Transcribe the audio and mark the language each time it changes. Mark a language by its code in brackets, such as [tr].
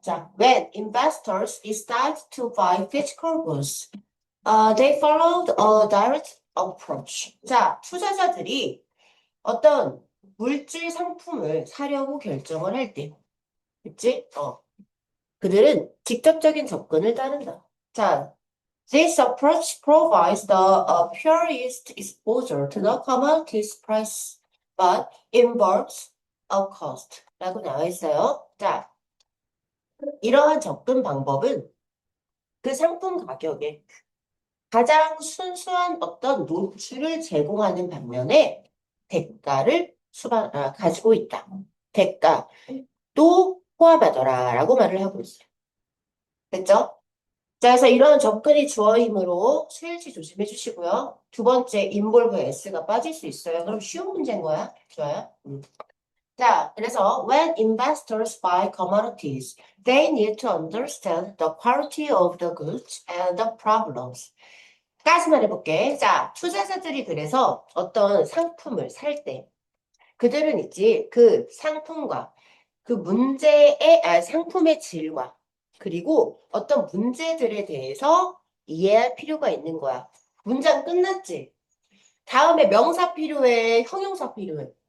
[en] 자, when investors decide to buy physical goods, they followed a direct approach. [ko] 자, 투자자들이 어떤 물질 상품을 사려고 결정을 할 때, 그치? 그들은 직접적인 접근을 따른다. [en] 자, this approach provides the purest exposure to the commodity's price, but involves a cost. [ko] 라고 나와 있어요. 자, 이러한 접근 방법은 그 상품 가격에 가장 순수한 어떤 노출을 제공하는 반면에 대가를 가지고 있다. 대가도 포함하더라. 라고 말을 하고 있어요. 됐죠? 자, 그래서 이런 접근이 주어이므로 수일치 조심해 주시고요. 두 번째, involve s가 빠질 수 있어요. 그럼 쉬운 문제인 거야. 좋아요. [en] 자, 그래서 when investors buy commodities, they need to understand the quality of the goods and the problems. [ko] 까지만 해볼게. 자, 투자자들이 그래서 어떤 상품을 살 때, 그들은 있지, 그 상품과 그 상품의 질과 그리고 어떤 문제들에 대해서 이해할 필요가 있는 거야. 문장 끝났지? 다음에 명사 필요해, 형용사 필요해.